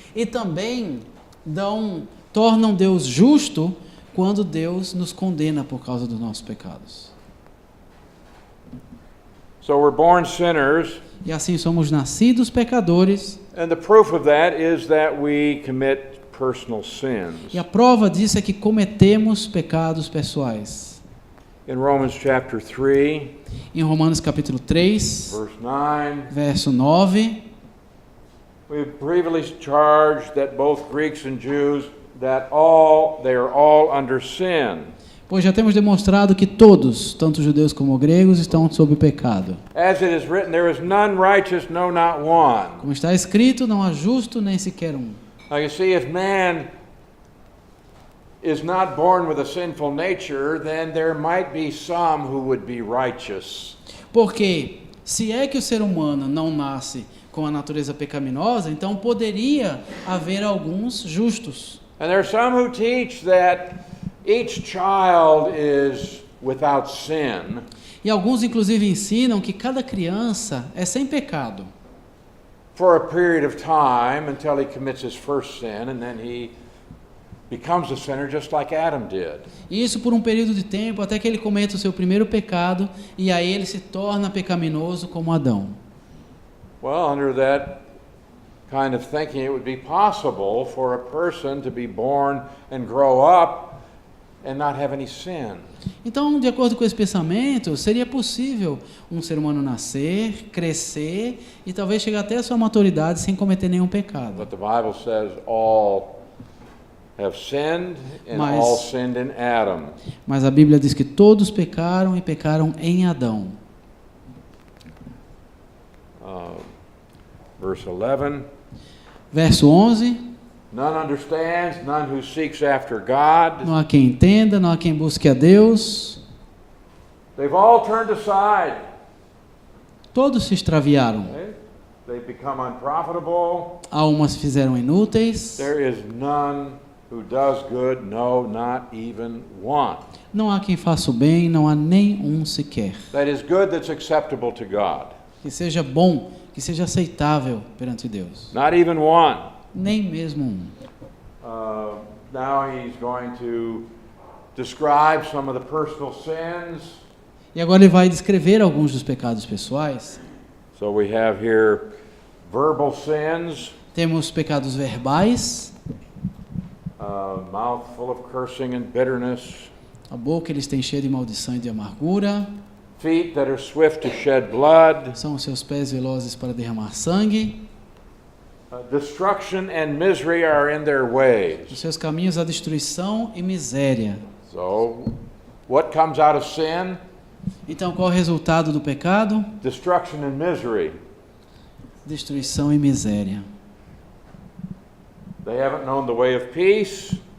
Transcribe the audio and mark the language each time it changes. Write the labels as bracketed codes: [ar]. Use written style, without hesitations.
[pt] E também tornam Deus justo quando Deus nos condena por causa dos nossos pecados. [en] So we're born sinners, [pt] E assim somos nascidos pecadores. [en] and the proof of that is that we commit personal sins. [pt] E a prova disso é que cometemos pecados pessoais. [en] In Romans chapter 3, [pt] Em Romanos capítulo 3, [en] verse 9, [pt] verso 9, [en] we've previously charged that both Greeks and Jews, they are all under sin. [pt] pois já temos demonstrado que todos, tanto judeus como gregos, estão sob o pecado. [en] As it is written, there is none righteous, no, not one. [pt] Como está escrito, não há justo nem sequer um. [en] Now you see, if man is not born with a sinful nature, then there might be some who would be righteous. [pt] Porque se é que o ser humano não nasce com a natureza pecaminosa, então poderia haver alguns justos. [en] And there are some who teach that each child is without sin, [pt] E alguns inclusive ensinam que cada criança é sem pecado, [en] for a period of time until he commits his first sin, and then he becomes a sinner just like Adam did. [pt] e isso por um período de tempo até que ele cometa o seu primeiro pecado e aí ele se torna pecaminoso como Adão. [en] Well, under that kind of thinking, it would be possible for a person to be born and grow up and not have any sin. [pt] Então, de acordo com esse pensamento, seria possível um ser humano nascer, crescer e talvez chegar até a sua maturidade sem cometer nenhum pecado. [en] But the Bible says all have sinned and [pt] Mas- [en] all sinned in Adam. [pt] Mas a Bíblia diz que todos pecaram e pecaram em Adão. [en] Verse 11, [pt] Verso 11, [en] none understands, none who seeks after God. [pt] não há quem entenda, não há quem busque a Deus. [en] They've all turned aside. [pt] Todos se extraviaram. [en] Okay? They've become unprofitable. [pt] Almas se fizeram inúteis. [en] There is none who does good, no, not even one. [pt] Não há quem faça o bem, não há nem um sequer. [en] That is good that's acceptable to God. [pt] Que seja bom, que seja aceitável perante Deus. [en] Not even one. [pt] Nem mesmo um. [en] Now he's going to describe some of the personal sins. [pt] E agora ele vai descrever alguns dos pecados pessoais. [en] So we have here verbal sins, [pt] Temos pecados verbais, [en] mouth full of cursing and bitterness, [pt] a boca eles têm cheia de maldição e de amargura, [en] feet that are swift to shed blood, [pt] são os seus pés velozes para derramar sangue, [en] destruction and misery are in their [pt] os [en] ways. [pt] seus caminhos a destruição e miséria. [en] So what comes out of sin? [pt] Então qual é o resultado do pecado? [en] Destruction and misery. [pt] Destruição e miséria. [en] They haven't known the way of peace,